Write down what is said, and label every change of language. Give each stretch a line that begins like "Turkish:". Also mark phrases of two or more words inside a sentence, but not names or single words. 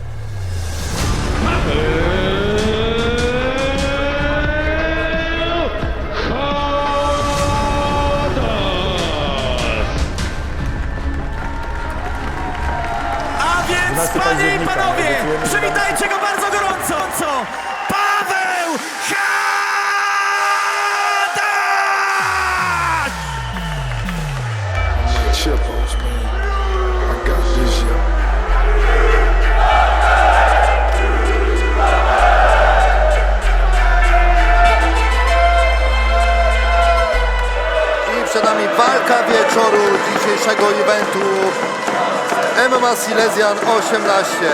Polish: A więc, panie i panowie, przywitajcie go bardzo gorąco! Paweł Hadaś!
English: Chipos, man. I got this, yo.
Polish: I przed nami walka wieczoru dzisiejszego eventu MMA Silesian 18.